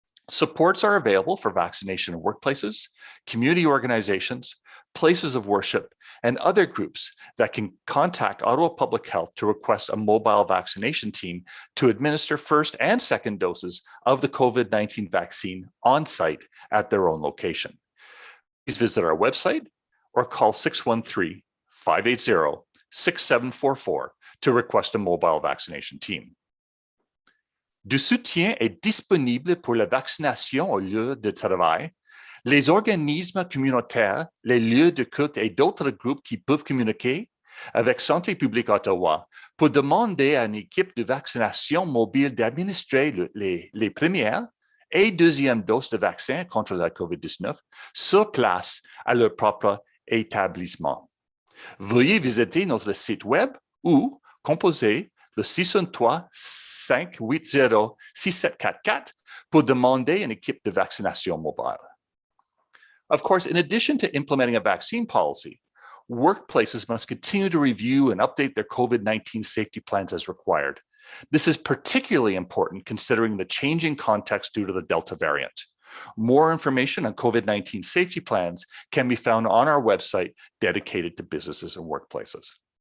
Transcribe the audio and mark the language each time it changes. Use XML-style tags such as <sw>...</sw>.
<en>Supports are available for vaccination in workplaces, community organizations, places of worship, and other groups that can contact Ottawa Public Health to request a mobile vaccination team to administer first and second doses of the COVID-19 vaccine on site at their own location. Please visit our website or call 613-580-6744 to request a mobile vaccination team.</en> <fr>Du soutien est disponible pour la vaccination au lieu de travail. Les organismes communautaires, les lieux de culte et d'autres groupes qui peuvent communiquer avec Santé publique Ottawa pour demander à une équipe de vaccination mobile d'administrer les premières et deuxièmes doses de vaccin contre la COVID-19 sur place à leur propre établissement. Veuillez visiter notre site web ou composer le 613-580-6744 pour demander une équipe de vaccination mobile.</fr> <en>Of course, in addition to implementing a vaccine policy, workplaces must continue to review and update their COVID-19 safety plans as required. This is particularly important considering the changing context due to the Delta variant. More information on COVID-19 safety plans can be found on our website dedicated to businesses and workplaces.</en>